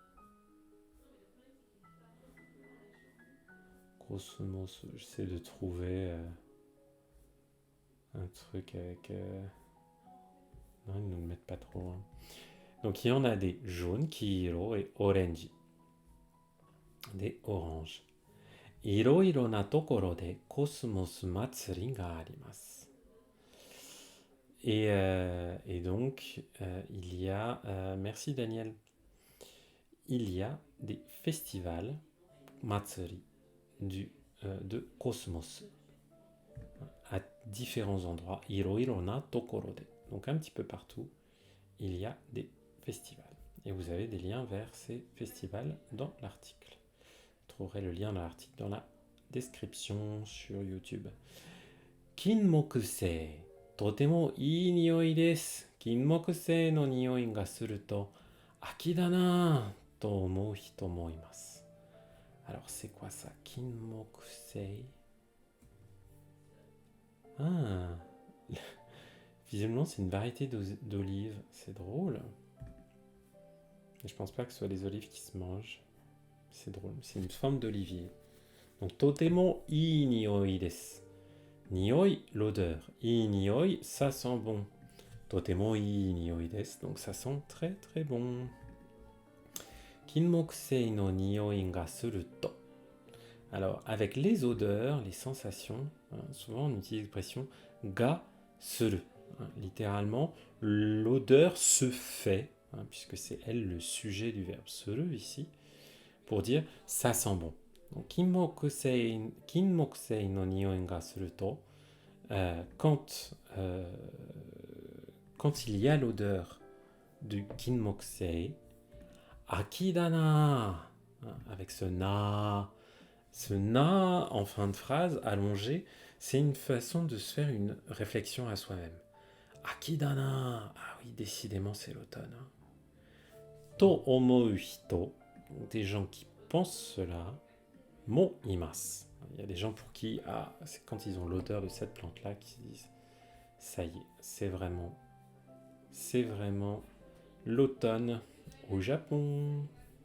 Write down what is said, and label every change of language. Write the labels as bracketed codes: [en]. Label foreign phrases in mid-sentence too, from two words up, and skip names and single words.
[fr] Cosmos, j'essaie de trouver un truc avec... Non, ils ne le mettent pas trop. Hein. Donc il y en a des jaunes, kiiro et orange. Des oranges. [ja] 色々なところでコスモス祭りがあります. [fr] Et donc, il y a... merci Daniel. Il y a des festivals matsuri de cosmos à différents endroits. [ja] 色々なところで. [fr] Donc un petit peu partout, il y a des festivals. Et vous avez des liens vers ces festivals dans l'article. Vous trouverez le lien dans l'article dans la description sur YouTube. Kinmokusei. [ja] とてもいい匂いです。金木犀の匂いがすると秋だなぁと思う人もいます。 [fr] Alors c'est quoi ça? Kinmokusei. Ah, visiblement c'est une variété d'olives. C'est drôle. Mais je pense pas que ce soit les olives qui se mangent. C'est drôle. C'est une forme d'olivier. [ja] Donc とてもいい匂いです。Nioi, [fr] l'odeur. [ja] いい匂い, [fr] ça sent bon. [ja] とてもいい匂いです. [fr] Donc ça sent très très bon. [ja] 金木犀の匂いがすると. [fr] Alors, avec les odeurs, les sensations, hein, souvent on utilise l'expression [ja] がする. [fr] Hein, littéralement, l'odeur se fait, hein, puisque c'est elle le sujet du verbe suru ici, pour dire ça sent bon. Donc, [ja] 金木犀の匂いがすると, [fr] quand il y a l'odeur du kinmokusei, [ja] 秋だな, [fr] avec ce na en fin de phrase allongé, c'est une façon de se faire une réflexion à soi-même. [ja] 秋だな, [fr] ah oui, décidément c'est l'automne. Hein. [ja] と思う人, [fr] des gens qui pensent cela. [ja] もいます. [fr] Il y a des gens pour qui, c'est quand ils ont l'odeur de cette plante-là qui se disent ça y est, c'est vraiment l'automne au Japon.